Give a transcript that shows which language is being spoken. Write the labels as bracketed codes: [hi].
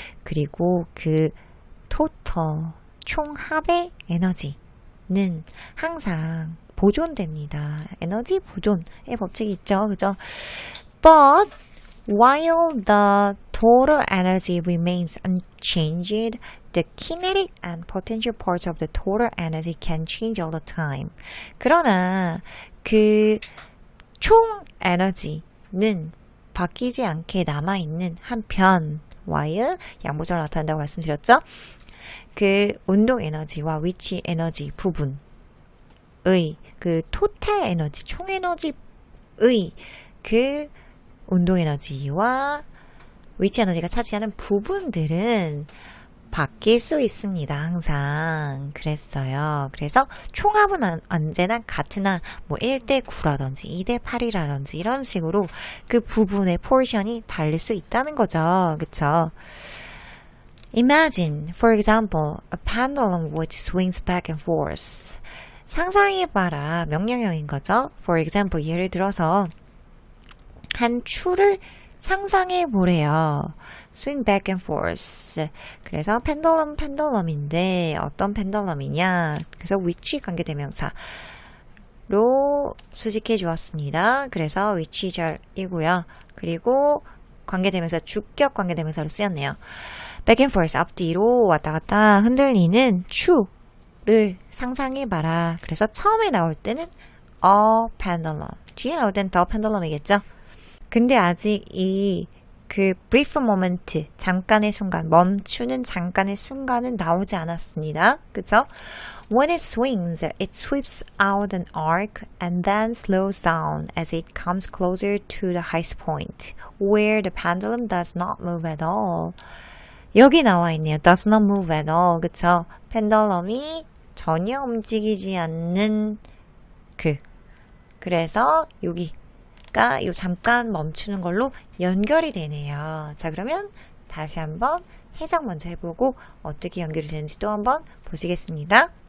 [ko] 그리고 그 total 총합의 에너지는 항상 보존됩니다. 에너지 보존의 법칙이 있죠. 그죠? [en] But while the total energy remains unchanged, the kinetic and potential parts of the total energy can change all the time. [ko] 그러나 그 총 에너지는 바뀌지 않게 남아있는 한편, while 양보절로 나타난다고 말씀드렸죠? 그 운동 에너지와 위치 에너지 부분의 그 토탈 에너지, 총 에너지의 그 운동 에너지와 위치 에너지가 차지하는 부분들은 바뀔 수 있습니다. 항상 그랬어요. 그래서 총합은 언제나 같으나 뭐 1대 9라든지 2대 8이라든지 이런 식으로 그 부분의 포지션이 다를 수 있다는 거죠. 그쵸? [en] Imagine, for example, a pendulum which swings back and forth. [ko] 상상해봐라. 명령형인 거죠. [en] For example, [ko] 예를 들어서 한 추를 상상해 보래요. [en] swing back and forth. [ko] 그래서 펜더럼인데 어떤 펜더럼이냐? 그래서 위치 관계대명사로 수식해 주었습니다. 그래서 위치절이고요. 그리고 관계대명사 주격 관계대명사로 쓰였네요. [en] back and forth [ko] 앞뒤로 왔다 갔다 흔들리는 추를 상상해 봐라. 그래서 처음에 나올 때는 [en] a pendulum, [ko] 뒤에 나올 때는 [en] the pendulum [ko] 이겠죠. 근데 아직 그 [en] brief moment, [ko] 잠깐의 순간, 멈추는 잠깐의 순간은 나오지 않았습니다. 그쵸? [en] When it swings, it sweeps out an arc and then slows down as it comes closer to the highest point, where the pendulum does not move at all. [ko] 여기 나와 있네요. [en] does not move at all. [ko] 그쵸? 펜더럼이 전혀 움직이지 않는 그래서 여기 요 잠깐 멈추는 걸로 연결이 되네요. 자, 그러면 다시 한번 해석 먼저 해보고 어떻게 연결이 되는지 또 한번 보시겠습니다.